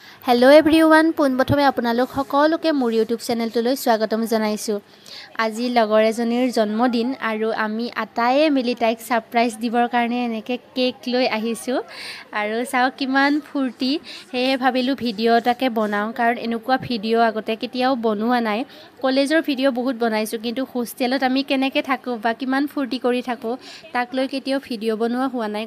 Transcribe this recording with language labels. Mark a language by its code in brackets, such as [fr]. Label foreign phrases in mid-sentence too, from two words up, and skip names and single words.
[en] Hello everyone [as] পোনপ্ৰথমে আপোনালোক সকলোকে মোৰ ইউটিউব চেনেলটোলৈ স্বাগতম জনাইছোঁ। আজি লগৰ এজনীৰ জন্মদিন আৰু আমি আটায়ে মিলি তাইক সাৰপ্ৰাইজ দিবৰ কাৰণে এনেকে কেক লৈ আহিছোঁ আৰু চাও কিমান ফুৰ্তি হে ভাবিলো ভিডিও এটাকে বনাও কাৰণ এনেকুৱা ভিডিও আগতে কেতিয়াও বনোৱা নাই। কলেজৰ ভিডিও বহুত বনাইছো কিন্তু হোস্টেলত আমি কেনেকে থাকো বা কিমান ফুৰ্তি কৰি থাকো তাক লৈ কেতিয়াও ভিডিও বনোৱা হোৱা নাই।